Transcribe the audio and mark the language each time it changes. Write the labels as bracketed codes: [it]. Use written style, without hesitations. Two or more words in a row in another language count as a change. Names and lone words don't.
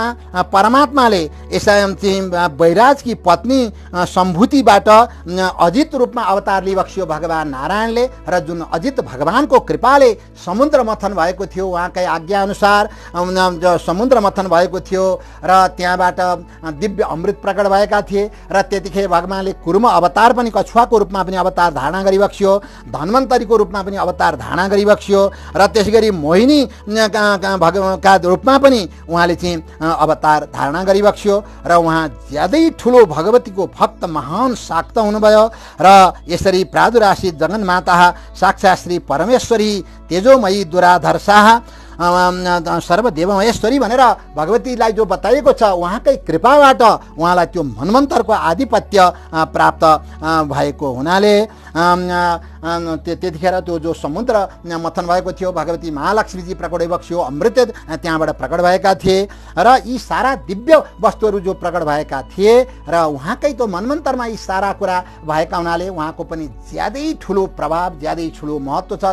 [ne] परमात्माले यसरी बैराजकी पत्नी सम्भूतिबाट अजित रूपमा अवतार लिइबक्सियो भगवान नारायणले र जुन अजित भगवानको कृपाले समुद्र मथन भएको थियो, उहाँकै आज्ञाअनुसार समुद्र मथन भएको थियो र त्यहाँबाट दिव्य अमृत प्रकट भएका थिए र त्यतिखेर भगवानले कुर्म अवतार पनि कछुवाको रूपमा पनि अवतार धारणा गरिबक्सियो, धन्वन्तरीको रूपमा पनि अवतार धारणा गरिबक्सियो र त्यसैगरी मोहिनी का रूपमा पनि उहाँले चाहिँ अवतार धारणा गरिबक्सियो र उहाँ ज्यादै ठुलो भगवतीको भक्त महान शाक्त हुनुभयो र यसरी [sa] प्रादुरासी जगन्माता साक्षात् श्री परमेश्वरी तेजोमयी दुराधर्षा सर्वदेवमहेश्वरी [ne] भनेर भगवतीलाई जो बताइएको छ, उहाँकै कृपाबाट उहाँलाई त्यो मन्वन्तरको आधिपत्य प्राप्त भएको हुनाले त्यतिखेर त्यो जो समुद्र मथन भएको थियो भगवती महालक्ष्मीजी प्रकट भइबक्सियो, अमृत त्यहाँबाट प्रकट भएका थिए र यी सारा दिव्य वस्तुहरू जो प्रकट भएका थिए र उहाँकै त्यो मन्वन्तरमा यी सारा कुरा भएका हुनाले उहाँको पनि ज्यादै ठुलो प्रभाव, ज्यादै ठुलो महत्त्व छ।